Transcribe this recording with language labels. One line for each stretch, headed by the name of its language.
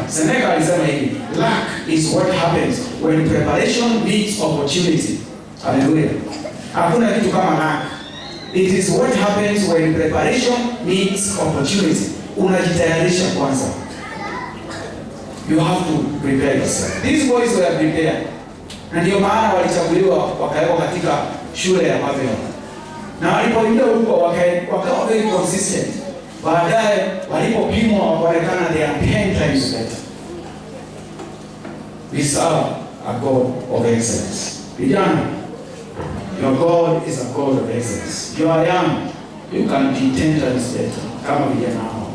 Swahili: Seneca alisema hivi,
English: luck is what happens when preparation meets opportunity. Hallelujah.
Swahili: Hakuna kitu kama
English: luck. It is what happens when preparation meets opportunity.
Swahili: Unajitayarisha kwanza.
English: You have to prepare yourself. These boys were prepared.
Swahili: Na ndio maana walichaguliwa wakawekwa katika shule ya Babel. Na walipoingia huko wakawa
English: very consistent. Baadaye walipopimwa wakaonekana they are 10 times better. We serve a God of excellence. Vijana, Your God is a God of excellence. You are young, you can be 10 times better.
Swahili: Kama vijana hao.